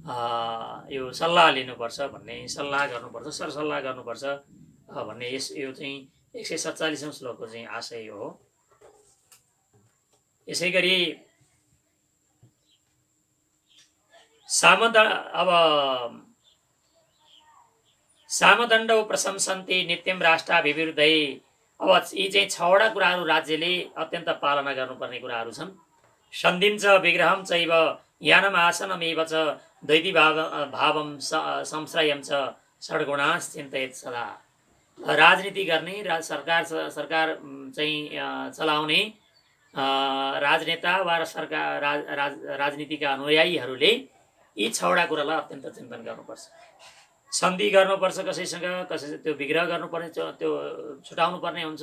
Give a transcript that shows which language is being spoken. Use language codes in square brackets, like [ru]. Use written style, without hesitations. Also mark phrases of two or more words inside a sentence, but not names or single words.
[ne] यो सल्लाह लिनुपर्छ भन्ने, सल्लाह गर्नुपर्छ, सरसल्लाह गर्नुपर्छ भन्ने यो चाहिँ 147औं श्लोकको चाहिँ आशय हो। यसै गरी [sa] सामदण्डौ प्रशंसन्ति नित्यं राष्ट्राभिवृद्धै। [ne] अब यी चाहिँ 6वटा कुराहरू राज्यले अत्यन्त पालना गर्नुपर्ने कुराहरू छन्। [sa] सन्धिं च विग्रहं चैव यानम् आसनमेव च द्वैती भावं संश्रयं च षड्गुणाश्चिन्तयेत् सदा। [ne] राजनीति गर्ने, सरकार चाहिँ चलाउने राजनेता वा सरकार राजनीतिका अनुयायीहरूले यी 6वटा कुरालाई अत्यन्त चिन्तन गर्नुपर्छ। सन्धि गर्नुपर्छ कसैसँग, त्यो विग्रह गर्नुपर्ने, त्यो छुटाउनु पर्ने हुन्छ।